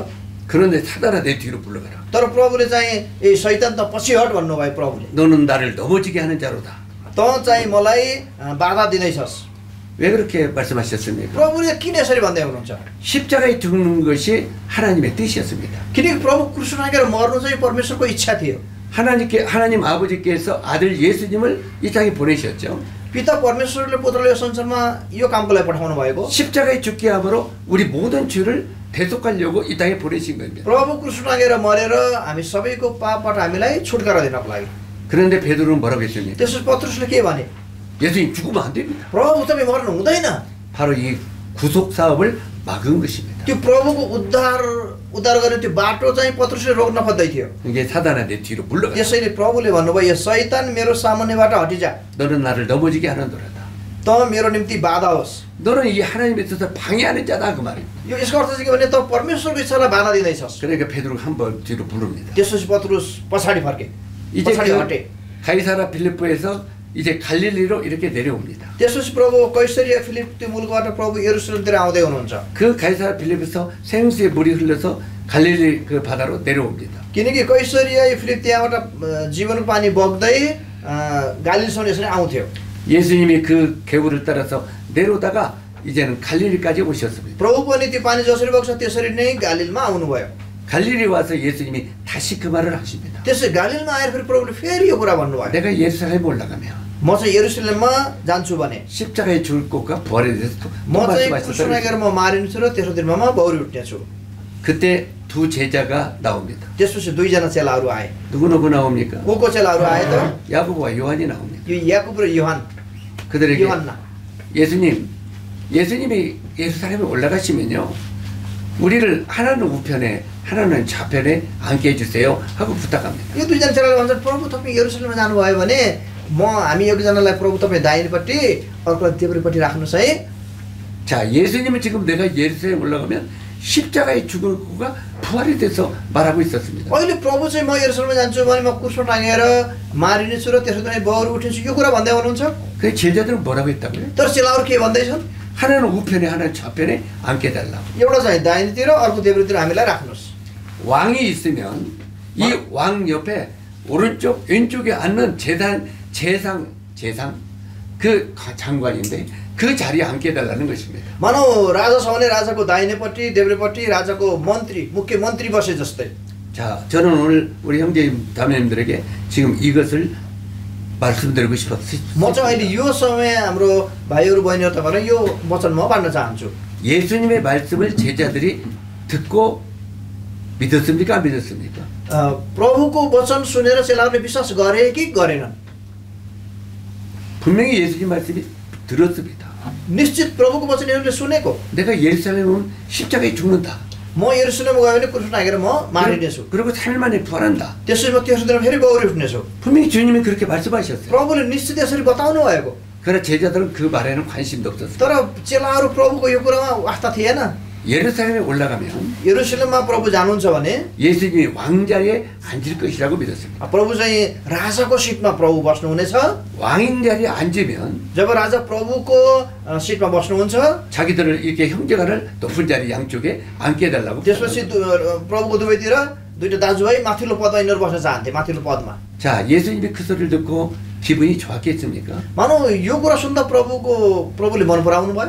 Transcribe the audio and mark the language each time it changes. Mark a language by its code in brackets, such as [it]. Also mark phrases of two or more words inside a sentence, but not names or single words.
[ko] 그런데 사단아 내 뒤로 물러가라. [ne] तर प्रभुले चाहिँ ए शैतान त पछि हट भन्नुभयो प्रभुले [ko] 너는 나를 넘어지게 하는 자로다. [ne] त चाहिँ मलाई बाधा दिँदैछस् [ko] 왜 그렇게 말씀하셨습니까? [ne] प्रभुले किन यसरी भन्दै हुनुहुन्छ [ko] 십자가에 죽는 것이 하나님의 뜻이었습니다. [ne] किनकि प्रभु क्रुसमा लागेर मर्नु चाहिँ परमेश्वरको इच्छा थियो [ko] 하나님 아버지께서 아들 예수님을 이 땅에 보내셨죠. [ne] पिता परमेश्वरले पुत्रले यो संसारमा यो कामको लागि पठाउनु भएको [ko] 십자가에 죽게 함으로 우리 모든 죄를 대속하려고 이 땅에 보내신 겁니다. [ne] प्रभु क्रुसमा लागेर मरेर हामी सबैको पापबाट हामीलाई छुटकारा दिनको लागि [ko] 그런데 베드로는 뭐라고 했습니까? [ne] त्यसपछि पत्रुसले के भने [ko] 예수님 죽으면 안 됩니다. [ne] प्रभु तपाईँ मर्नु हुँदैन [ko] 바로 이 구속 사업을 막은 것입니다. [ne] त्यो प्रभुको उद्धार गर्ने त्यो बाटो चाहिँ पत्रुसले रोक्न खोज्दै थियो। [ko] 이게 사단아 내 뒤로 물러가. [ne] त्यसैले प्रभुले भन्नुभयो, शैतान मेरो सामुन्नेबाट हटिजा। [ko] 너는 나를 넘어지게 하는도다. [ne] त मेरो निम्ति बाधा होस्। [ko] 너는 이 하나님에 있어서 방해하는 자다 그 말입니다. [ne] यो यसको अर्थ चाहिँ के भने त परमेश्वरको इच्छालाई बाधा दिँदैछस्। [ko] 그러니까 베드로가 한번 뒤로 부릅니다. [ne] त्यसपछि पत्रुस पछाडि फर्के। [ko] 이제 [ne] पछाडि [ko] 그 [ne] हटे। [ko] 가이사라 필리포에서 이제 갈릴리로 이렇게 내려옵니다. [ne] त्यसपछि प्रभु कैसरिया फिलिप त्यो मुलुकबाट प्रभु यरुशलेमतिर आउँदै हुनुहुन्छ। [ko] 그 가이사라 필리포에서 생수의 물이 흘러서 갈릴리 그 바다로 내려옵니다. [ne] किनकि कैसरिया फिलिप त्यहाँबाट जीवनको पानी बग्दै गालिलसम्म यसरी आउँथ्यो। [ko] 예수님이 그 개울을 따라서 내려오다가 이제는 갈릴리까지 오셨습니다. [ne] प्रभु पनि त्यो पानी जसरी बग्छ त्यसरी नै गालिलमा आउनुभयो। [ko] 갈릴리 와서 예수님이 다시 그 말을 하십니다. [ne] त्यसै गालिलमा आएर फेरि प्रभुले फेरि यो कुरा भन्नुभयो। [ko] 내가 예루살렘에 올라가면 [ne] म चाहिँ यरुशलेममा जान्छु भने [ko] 십자가에 죽을 것과 부활에 대해서 또 [ne] म चाहिँ [ko] 말씀하셨어요. [ne] क्रुसनाइगर म मारिनेछु र तेस्रो दिनमा म बौरी उठ्नेछु। [ko] 그때 두 제자가 나옵니다. [ne] त्यसपछि दुईजना चेलाहरू आए। [ko] 누구 나옵니까? [ne] को चेलाहरू आए त? [ko] 야고보와 요한이 나옵니다. [ne] यो याकुब र 요हान। [ko] 그들에게 [ne] 요한나। [ko] 예수님이 예루살렘에 올라가시면요, 우리를 하나는 우편에 하나는 좌편에 앉게 해주세요 하고 부탁합니다. [ne] यो दुईजना चेलाले भन्छन्, प्रभु तपाईँ यरुशलेममा जानुभयो भने हामी एकजनालाई प्रभु तपाईँ दाहिनेपट्टि अर्कोलाई देब्रेपट्टि राख्नुहोस् है। [ko] 자, 예수님은 지금 내가 예루살렘에 올라가면 십자가에 죽을 거가 부활이 돼서 말하고 있었습니다. [ne] अहिले प्रभु चाहिँ म यरुशलेममा जान्छु भने म क्रुसमा टाँगेर मारिनेछु र तेस्रो दिनमा बौरी उठ्नेछु यो कुरा भन्दै हुनुहुन्छ। [ko] 그 제자들은 뭐라고 했다고요? [ne] तर चेलाहरू के भन्दैछन्? [ko] 하나는 우편에 하나는 좌편에 앉게 달라고. [ne] एउटा चाहिँ दाहिनेतिर अर्को देब्रेतिर हामीलाई राख्नुहोस्। [ko] 왕이 있으면 이 왕 옆에 오른쪽 왼쪽에 앉는 재상 그 장관인데 그 자리에 앉게 해달라는 것입니다. [ne] मानौ राजा छ भने राजाको दाहिनेपट्टि देब्रेपट्टि राजाको मन्त्री मुख्य मन्त्री बसे जस्तै। [ko] 자, 저는 오늘 우리 형제 자매님들에게 지금 이것을 말씀드리고 싶었어요. [ne] म चाहिँ अहिले यो समय हाम्रो भाइहरू बहिनीहरू तपाईँलाई यो वचन म भन्न चाहन्छु। [ko] 예수님의 말씀을 제자들이 듣고 믿었습니까? 안 믿었습니까? [ne] प्रभुको वचन सुनेर चेलाहरूले विश्वास गरे कि गरेनन्? [ko] 분명히 예수님 말씀이 들었습니다. [ne] निश्चित प्रभुको वचन यिनीहरूले सुनेको। [ko] 내가 예루살렘에 오면 십자가에 죽는다. [ne] म यरुशलेममा गयो भने क्रुस टाँगेर म मारिनेछु। [ko] 그리고 3일 만에 부활한다. [ne] त्यसपछि म तेस्रो दिनमा फेरि बौरी उठ्नेछु। [ko] 분명히 주님이 그렇게 말씀하셨어요. [ne] प्रभुले निश्चित यसरी बताउनु भएको। [ko] 그러나 제자들은 그 말에는 관심도 없었어요. [ne] तर चेलाहरू प्रभुको यो कुरामा आस्था थिएन। [ko] 예루살렘에 올라가면 [ne] यरुशलेममा प्रभु जानुहुन्छ भने [ko] 예수님이 왕자리에 앉을 것이라고 믿었습니다. [ne] प्रभु चाहिँ राजाको सिटमा प्रभु बस्नुहुनेछ। [ko] 왕인 자리에 앉으면 [ne] जब राजा प्रभुको सिटमा बस्नुहुन्छ [ko] 자기들을 이렇게 형제간을 높은 자리 양쪽에 앉게 해달라고. [ne] त्यसपछि प्रभुको दुवैतिर दुईटा दाजुभाइ माथिल्लो पदमा यिनीहरू बस्न चाहन्थे, माथिल्लो पदमा। [ko] 자, 예수님이 그 소리를 듣고 기분이 좋았겠습니까? [ne] मानौ यो कुरा सुन्दा प्रभुले मन पराउनु भयो?